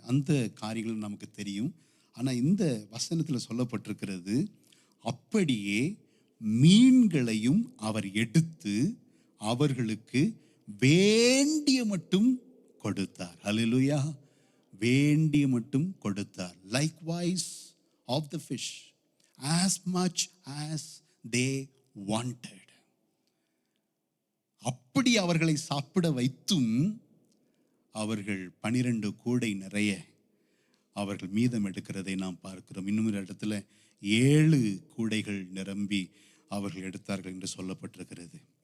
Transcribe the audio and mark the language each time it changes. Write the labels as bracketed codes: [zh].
[ta] அந்த காரியங்கள் நமக்கு தெரியும். ஆனால் இந்த வசனத்தில் சொல்லப்பட்டிருக்கிறது, அப்படியே மீன்களையும் அவர் எடுத்து அவர்களுக்கு வேண்டிய மட்டும் கொடுத்தார். ஹல்லேலூயா. வேண்டிய மட்டும் கொடுத்தார். [en] Likewise of the fish, as much as they wanted. [ta] அப்படி அவர்களை சாப்பிட வைத்தும் அவர்கள் 12 கூடை நிறைய அவர்கள் மீதம் எடுக்கிறதை நாம் பார்க்கிறோம். இன்னும் ஒரு இடத்துல 7 கூடைகள் நிரம்பி அவர்கள் எடுத்தார்கள் என்று சொல்லப்பட்டிருக்கிறது.